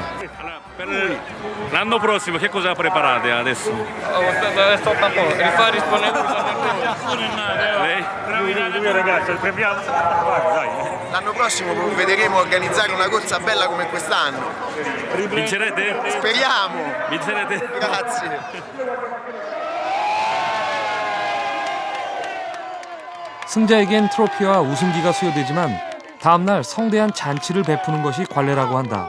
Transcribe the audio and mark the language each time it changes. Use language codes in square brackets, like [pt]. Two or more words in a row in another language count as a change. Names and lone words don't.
[it] Per l'anno prossimo che cosa preparate adesso? L'anno prossimo provvederemo a organizzare una corsa bella come quest'anno. Vincerete? Speriamo. Vincerete? Grazie. [ko] 승자에겐 트로피와 우승기가 수여되지만 다음날 성대한 잔치를 베푸는 것이 관례라고 한다.